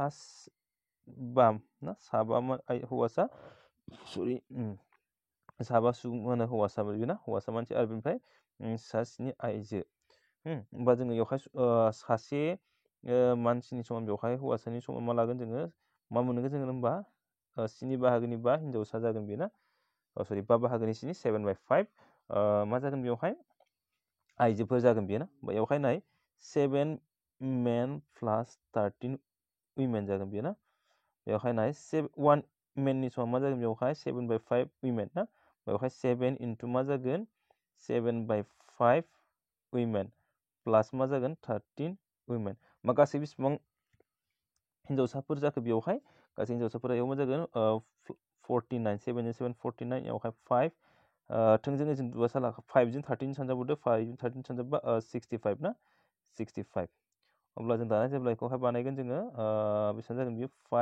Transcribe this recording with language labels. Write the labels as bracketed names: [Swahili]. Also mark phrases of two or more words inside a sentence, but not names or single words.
[Bodo] साबा हौवासा सरि साबा सुबुं होनो हौवासा बेना हौवासा मानसि आरो बेनिफ्राय सा 7 आइजो होमबा जोङो बेवहाय सासे मानसिनि समान बेवहाय हौवासानि समान मा लागोन जोङो मा मोनगोन जोङो होमबा 7 बाहागोनि 5 हिनजावसा जागोन बेना सरि 5 बाहागोनि 7 7/5 मा जागोन बेवहाय आइजोफोर जागोन बेयो ना बेवहाय नाय 7 men plus 13 women जागोन बेयो ना बेवहाय नाय 1 मेननि समाव मा जागोन बेवहाय 7/5 women ना बेवहाय 7 into मा जागोन 7/5 women प्लास मा जागोन 13 women मा गासै बेसेबां हिनजावसाफोर जाखो बेवहाय गासै हिनजावसाफोरा बेयाव मा जागोन 49 7 जों 7 49 बेवहाय 5 थोंजोङै जों 5 जों 13 सानजाबोदो 5 जों 13 सानजाबा 65 ना 65 अब्ला जों दाना जेब्ला बेखौहाय बानायगोन जोङो बेसेबां जागोन बियो